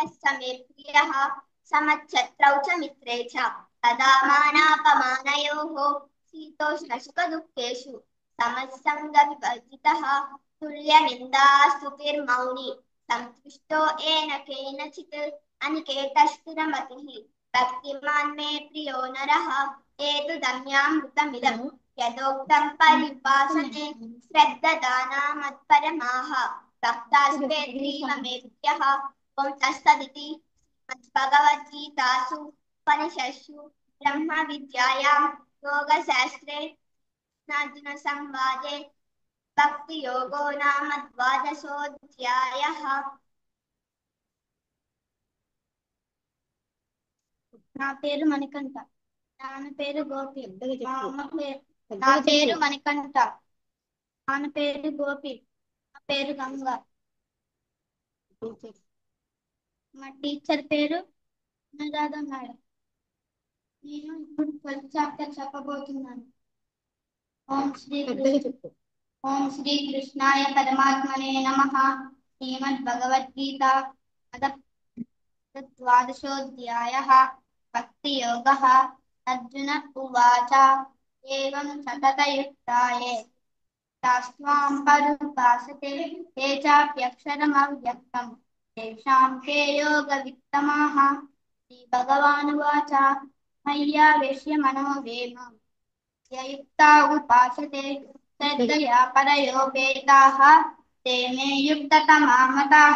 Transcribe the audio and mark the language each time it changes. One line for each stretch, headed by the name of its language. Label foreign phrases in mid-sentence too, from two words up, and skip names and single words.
Sanskrit: स मे प्रियः समच्छत्रौ च मित्रे च तदा मानापमानयोः शीतोष्णसुखदुःखेषु समसङ्गविवर्जितः तुल्यनिन्दास्तुतिर्मौनी सन्तुष्टो येन केनचित् अनिकेतस्थिरमतिः भक्तिमान् मे प्रियो नरः एतदन्यामृतमिदं यदोक्तं पर्युपासते श्रद्धदानामत्परमाः भक्तास्तेऽतीव मे प्रियः. ॐ तत्सदिति श्रीमद्भगवद्गीतासु उपनिषत्सु ब्रह्मविद्यायां योगशास्त्रे अर्जुनसंवादे భక్తి యోగో నామ ద్వాదశోధ్యాయః.
Telugu: నా పేరు మణికంఠ. నాన్న పేరు గోపి. నా పేరు మణికంఠ. నాన్న పేరు గోపి. నా పేరు గంగ. మా టీచర్ పేరు అనురాధ మేడం. నేను ఇప్పుడు 12th చాప్టర్ చెప్పబోతున్నాను.
Sanskrit: ఓం శ్రీ కృష్ణాయ పరమాత్మనే నమః. శ్రీమద్భగవద్గీత ద్వాదశోధ్యాయः. भक्तियोगः। अर्जुन उवाच एवं सततयुक्ताये तास्त्वां पर्युपासते ते चाप्यक्षरमव्यक्तं तेषां के योगवित्तमाः। श्रीभगवानुवाच मय्यावेश्य मनो मे मां ययुक्ता उपासते श्रद्धया परयोपेताः ते मे युक्ततमा मताः।